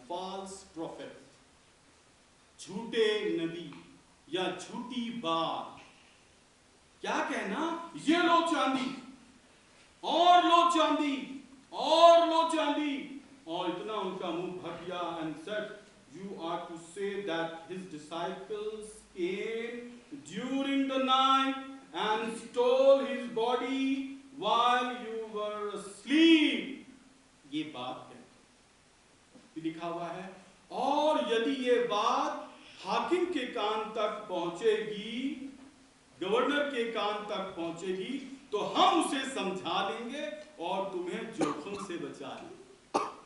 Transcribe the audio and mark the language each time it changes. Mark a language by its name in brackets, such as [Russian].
[Hindi] False prophet, झूठे नबी या झूठी बात, क्या कहना? ये लो चांदी और लो चांदी और लो चांदी, और इतना उनका मुंह भर गया। [English] And said, you are to say that his disciples came during the night and stole his body while you were asleep. [Hindi] ये बात है, लिखा हुआ है। और यदि ये बात हाकिम के कान तक पहुंचेगी, गवर्नर के कान तक पहुंचेगी, तो हम उसे समझा लेंगे और तुम्हें जोखिम से बचा लेंगे।